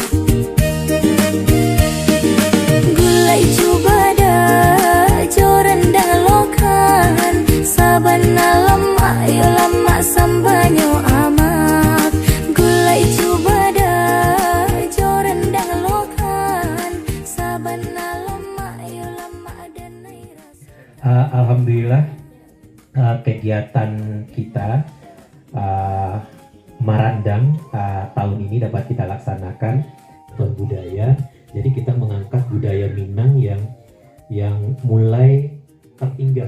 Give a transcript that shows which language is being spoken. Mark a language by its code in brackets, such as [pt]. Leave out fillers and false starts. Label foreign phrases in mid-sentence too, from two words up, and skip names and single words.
[min] Gulai coba dah joran dah lokan, sabana lemak yo lemak sambanyo amak. Gulai coba dah joran dah lokan, sabana lemak yo lemak dan nai rasokan. [id] Alhamdulillah kegiatan kita Marandang tahun ini dapat kita laksanakan berbudaya. Jadi kita mengangkat budaya Minang yang mulai tertinggal